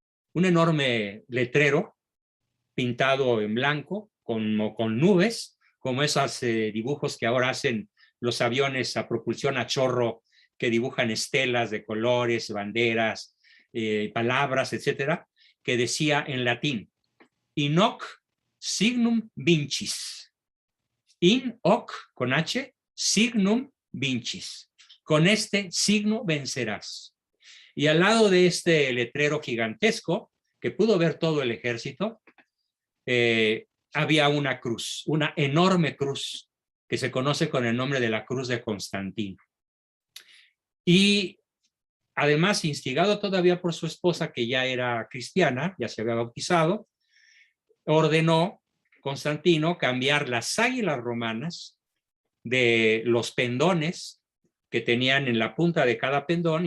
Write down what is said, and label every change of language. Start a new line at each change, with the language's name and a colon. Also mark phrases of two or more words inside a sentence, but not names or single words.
Spanish: letrero pintado en blanco, con nubes, como esos dibujos que ahora hacen los aviones a propulsión a chorro, que dibujan estelas de colores, banderas, palabras, etcétera, que decía en latín,
Latin: in hoc signum vincis. In hoc,
Spanish: con H,
Latin: signum vincis.
Spanish: Con este signo vencerás. Y al lado de este letrero gigantesco, que pudo ver todo el ejército, había una cruz, una enorme cruz, que se conoce con el nombre de la cruz de Constantino. Y además, instigado todavía por su esposa, que ya era cristiana, ya se había bautizado, ordenó Constantino cambiar las águilas romanas de los pendones que tenían en la punta de cada pendón.